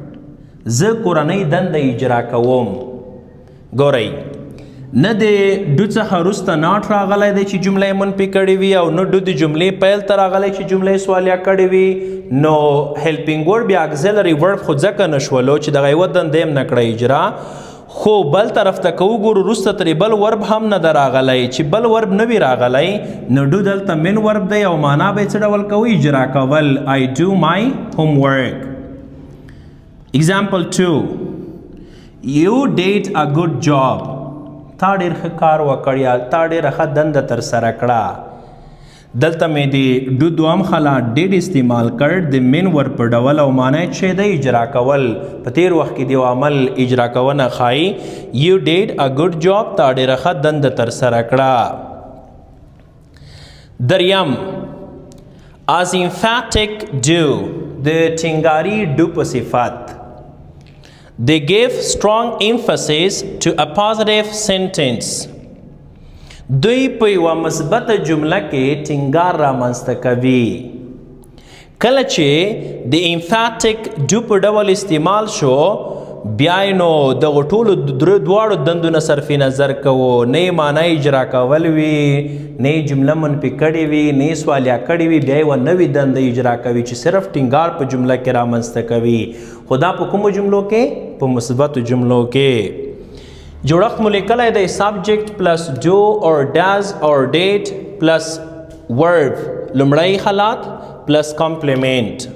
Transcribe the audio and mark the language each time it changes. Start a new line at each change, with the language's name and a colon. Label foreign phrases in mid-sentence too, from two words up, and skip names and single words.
Pashto: زه کورنۍ دنده اجرا کوم. ګورئ نه د ډو څخه وروسته ناټ راغلی دی چې جمله یې منفي کړې وي او نه ډو د جملې پیل ته راغلی چې جمله یې سوالیه کړې وي نو
English: helping word
Pashto: بیا
English: auxiliary word
Pashto: خو ځکه نشولو چې دغه یوه دنده یې هم نه کړی اجرا خو بل طرف ته که وګورو وروسته ترې بل ورب هم نه ده راغلی چې بل ورب نه وي راغلی نو ډو دلته
English: main verb
Pashto: دی او معنا به یې څه ډول کوي اجرا کول
English: I do my homework. Example 2 You did a good job.
Pashto: تا ډېر ښه کار وکړ یا تا ډېره ښه دنده ترسره کړه. دلته مې د ډو دوهم حالت ډیډ استعمال کړ د
English: main verb
Pashto: په ډول او معنی چې د اجرا کول په تیر وخت کې د عمل اجرا کونه ښایي
English: You did a good job.
Pashto: تا ډېره ښه دنده ترسره کړه.
English: دریم as emphatic do
Pashto: د ټینګاري ډو په صفت
English: They give strong emphasis to a positive sentence.
Pashto: دوی په یوه مثبته جمله کې ټینګار رامنځته کوي. کله چې د
English: emphatic do
Pashto: په ډول استعمال شو بیا نو دغه ټولو دواړو دندو نه صرف نظر کوو نه یې معنی اجرا کول وي نه یې جمله منفي کړې وي نه یې سوالیه کړې وي بیا یوه نوې دنده اجرا کوي چې صرف ټینګار په جمله کې رامنځته کوي خو دا په کومو جملو کې په مثبتو جملو کې جوړښت مو لیکلی دی
English: subject plus do or does or did plus verb
Pashto: لومړی حالات
English: plus complement